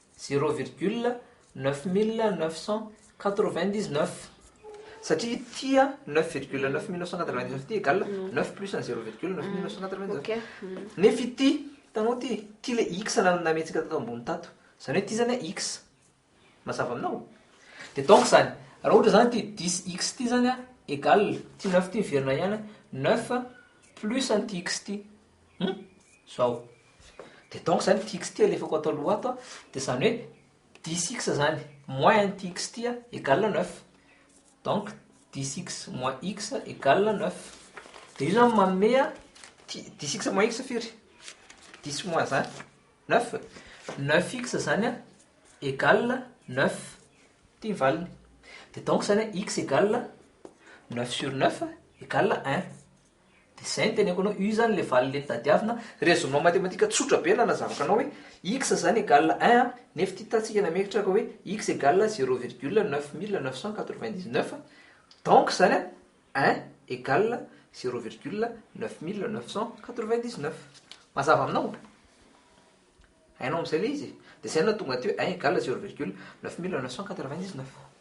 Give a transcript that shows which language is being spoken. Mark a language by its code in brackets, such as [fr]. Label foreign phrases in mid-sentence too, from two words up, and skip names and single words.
[mg] 0,9999 satria tia 9,9999 ty [fr] égale 9 plus 0,9999 [mg] nefa ity tanao ty le x nametsika tato ambony tato zany hoe ty zany x mazava aminao [fr] de donc [mg] zany raha ohatra zany ty 10x ty zany a égale ty 9 ty miverina ihany 9 plus anty x ty zao [fr] de donc [mg] zany ty x ty alefako atao aloha ato de zany hoe 10x zany moins anty x ty [fr] égale 9 donc 10x moins x égale 9 [mg] de io zany manome 10x moins x firy 10 moins 1 9 9x zany égale 9 ty mivaliny [fr] de donc [mg] zany [fr] x égale 9 sur 9 égale 1 [mg] de zay ny teneko anao io zany le valiny le tadiavina [fr] raisonnement mathématique [mg] tsotra be na nazavaka anao hoe x zany égale 1 nefa ty tatsika namekitra ka hoe x égale 0,9999 donc zany [fr] 1 égale 0,9999 [mg] mazava aminao hainao am'izay le izy de zay na tonga teo [fr] 1 égale 0,9999